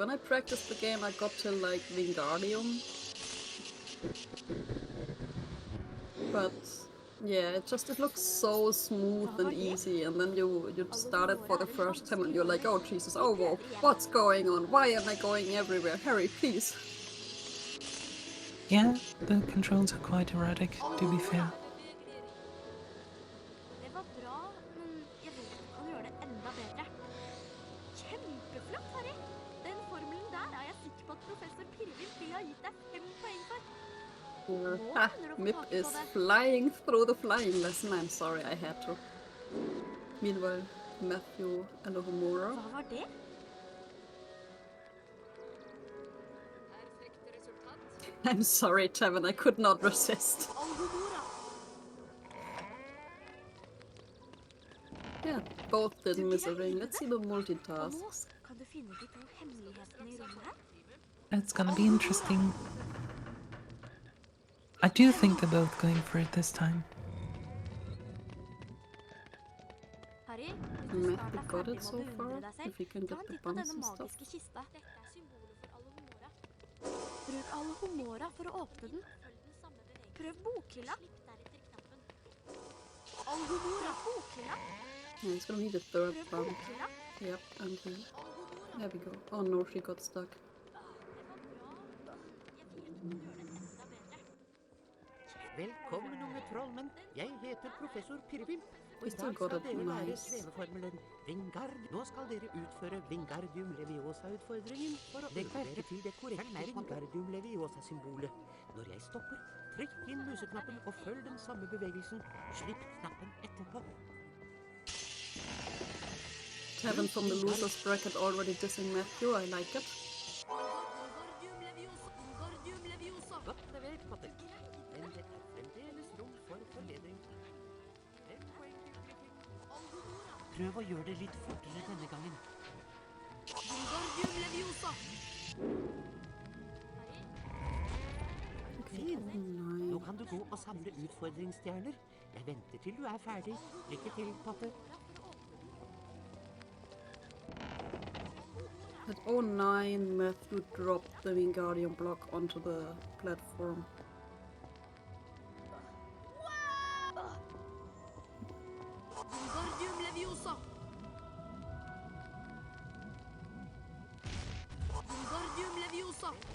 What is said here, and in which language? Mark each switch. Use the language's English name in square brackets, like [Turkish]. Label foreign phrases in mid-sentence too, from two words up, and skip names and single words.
[English] When I practiced the game, I got till like Wingardium. But yeah, it looks so smooth and easy, and then you start it for the first time and you're like, oh Jesus, oh whoa, what's going on? Why am I going everywhere? Harry, please. Yeah, the controls are quite erratic, to be fair. [Norwegian] Det var bra, men jeg vet du kan gjøre det enda bedre. Kjempeflott, Harry! Den formelen der er jeg sikker på at professor Pirvin vil ha gitt deg 5 poeng for. [English] Ha, Mip is flying through the flying lesson. I'm sorry, I had to. Meanwhile, Matthew and Homura. [Norwegian] Hva var det? [English] I'm sorry, Taven, I could not resist. Yeah, both didn't miss a ring. Let's see the multitasks. [Norwegian] Kan du finne de to hemmelighetene i rommet her? [English] It's gonna be interesting. I do think they're both going for it this time. Harry, Matthew got it so far, if he can get the buns and stuff. [Norwegian] Kista. Dette er symbolet for Alohomora. Bruk Alohomora for å åpne den. Prøv bokhylla. Alohomora, bokhylla. [English] Yeah, he's gonna need a third [Norwegian] Prøv [English] bump. [Norwegian] bokhylla. [English] Yep, and he... There we go. Oh no, she got stuck. [Norwegian] Velkommen, unge trollmenn. Jeg heter professor Pirvim. Og i [English] Still [Norwegian] dag [English] got [Norwegian] skal [English] it [Norwegian] dere lære [English] nice. [Norwegian] sveveformelen Vingard. Nå skal dere utføre Wingardium Leviosa-utfordringen for å legge dere til det korrekte Wingardium Leviosa-symbolet. Når jeg stopper, trykk inn museknappen og følg den samme bevegelsen. Slipp knappen etterpå. [English] Taven from the losers bracket already dissing Matthew, I like it. [Norwegian] Godt levert, Potter. Men det er fremdeles rom for forledring. 5 poeng til Griffin. Prøv å gjøre det litt fortere denne gangen. Fint. Nå kan du gå og samle utfordringsstjerner. Jeg venter til du er ferdig. Lykke til, Potter. [English] At 09, Matthew dropped the Wingardium block onto the platform. Wingardium Leviosa. Wingardium Leviosa.